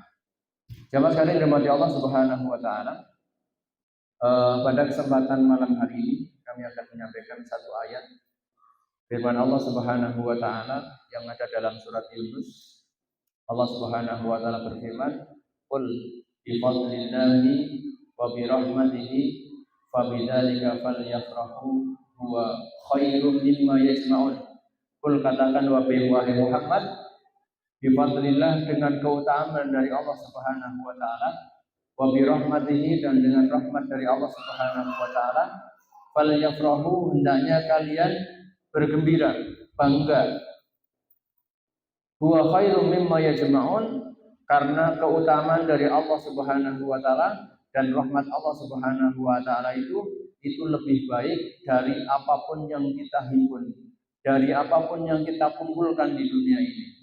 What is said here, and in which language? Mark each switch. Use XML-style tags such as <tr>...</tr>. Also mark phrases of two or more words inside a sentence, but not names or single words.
<id>Jamaah sekalian dirahmati</id> <ar>الله سبحانه وتعالى.</ar> <id>Pada kesempatan malam hari ini kami akan menyampaikan satu ayat firman</id> <ar>الله سبحانه وتعالى</ar> <id>yang ada dalam surat Yunus.</id> <ar>الله سبحانه وتعالى</ar> <id>berfirman,</id> <ar>"قل بفضل الله وبرحمته فبذلك فليفرحوا هو خير مما يجمعون."</ar> <id>Qul, katakan wahai Muhammad,</id> <ar>بفضل الله,</ar> <id>dengan keutamaan dari</id> <ar>الله سبحانه وتعالى, وبرحمته,</ar> <id>dan dengan rahmat dari</id> <ar>الله سبحانه وتعالى,</ar> <id>falyafrahu, hendaknya kalian bergembira, bangga.</id> <ar>هو خير مما يجمعون,</ar> <id>karena keutamaan dari</id> <ar>الله سبحانه وتعالى</ar> <id>dan rahmat</id> <ar>الله سبحانه وتعالى</ar> <id>itu lebih baik dari apapun yang kita himpun, dari apapun yang kita kumpulkan di dunia ini.</id>